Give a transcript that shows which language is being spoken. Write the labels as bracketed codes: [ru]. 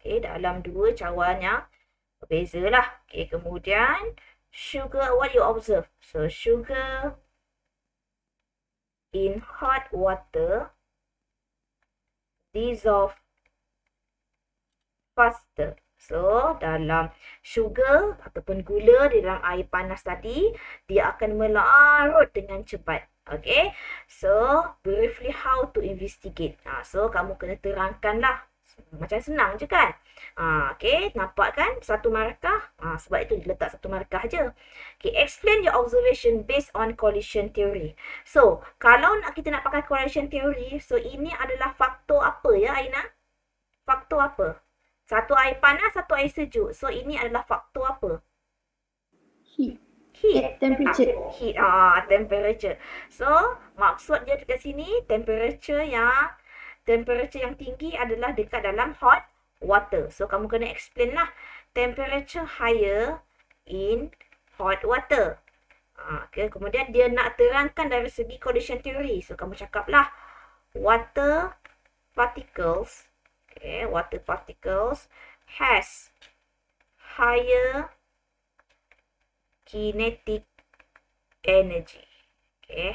[ms] Okay, dalam 2 cawan yang berbeza lah. [en] Okay, kemudian sugar, what you observe? So sugar in hot water dissolve faster. [ms] So, dalam sugar ataupun gula di dalam air panas tadi, dia akan melarut dengan cepat. Okay. [en] So, briefly how to investigate. [ms] So, kamu kena terangkan lah. Macam senang je kan? Okay, nampak kan? Satu markah. Sebab itu diletak satu markah je. [en] Okay, explain your observation based on collision theory. [ms] So, kalau kita nak pakai collision theory, so ini adalah faktor apa ya Aina? Faktor apa? Satu air panas, satu air sejuk. So, ini adalah faktor apa? [en] Heat. Heat. Temperature. Heat. Temperature. [ms] So, maksud dia dekat sini, temperature yang tinggi adalah dekat dalam hot water. So, kamu kena explain lah. [en] Temperature higher in hot water. [ms] Okay. Kemudian dia nak terangkan dari segi collision theory. So, kamu cakap lah. [en] Water particles. Okay. Water particles has higher kinetic energy. Okay.